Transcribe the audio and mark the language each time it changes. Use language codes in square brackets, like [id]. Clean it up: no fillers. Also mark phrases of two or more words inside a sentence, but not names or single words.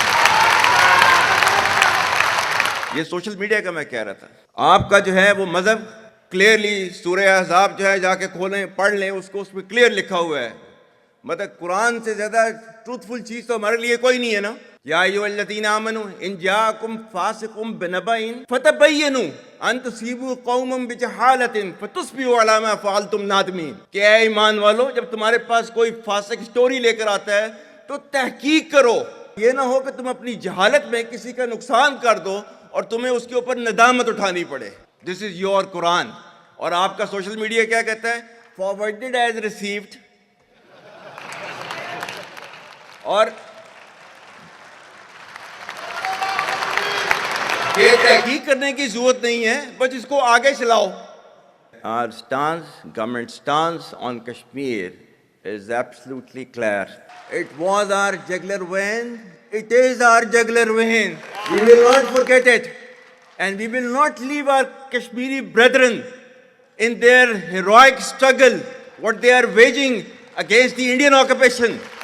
[hi] ये [en] social media [hi] का मैं कह रहा था, आपका जो है वो मजहब क्लियरली सूरह अहज़ाब जो है जाके खोलें पढ़ लें, उसको उसमें क्लियर लिखा हुआ है. मतलब कुरान से ज्यादा ट्रूथफुल चीज तो हमारे लिए कोई नहीं है ना. [ar] يا أيها الذين آمنوا إن جاءكم فاسق بنبإ فتبينوا أن تصيبوا قوما بجهالة فتصبحوا على ما فعلتم نادمين. [hi] क्या ईमान वालो, जब तुम्हारे पास कोई फासिक स्टोरी लेकर आता है तो तहकीक करो. ये ना हो कि तुम अपनी जहालत में किसी का नुकसान कर दो और तुम्हें उसके ऊपर नदामत उठानी पड़े. [en] This is your Quran. [hi] और आपका [en] social media [hi] क्या कहता है? [en] Forwarded as received. [hi] और ये तहकीक करने की जरूरत नहीं है, बस इसको आगे चलाओ. [en] Our stance, government stance on Kashmir is absolutely clear. It was our jugular vein. It is our jugular vein. We will not forget it, and we will not leave our Kashmiri brethren in their heroic struggle, what they are waging against the Indian occupation.